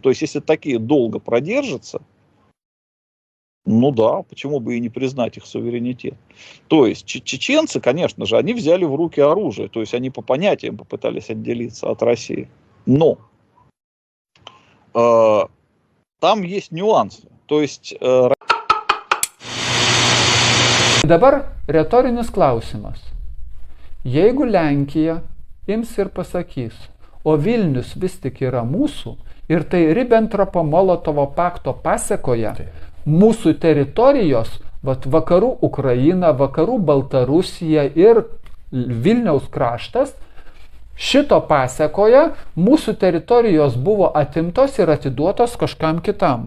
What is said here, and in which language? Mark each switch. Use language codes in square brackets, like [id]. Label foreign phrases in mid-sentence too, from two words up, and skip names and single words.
[ru] То есть, если такие долго продержатся, почему бы и не признать их суверенитет. То есть, чеченцы, конечно же, они взяли в руки оружие, то есть, они по понятиям попытались отделиться от России. Но там есть нюансы. То есть... [lt] Dabar retorinis klausimas. Jeigu Lenkija ims ir pasakys, o Vilnius vis tik yra mūsų, ir tai Ribbentropo-Molotovo pakto pasekoje, mūsų teritorijos, vakarų Ukraina, vakarų Baltarusija ir Vilniaus kraštas, šito pasekoje mūsų teritorijos buvo atimtos ir atiduotos kažkam kitam.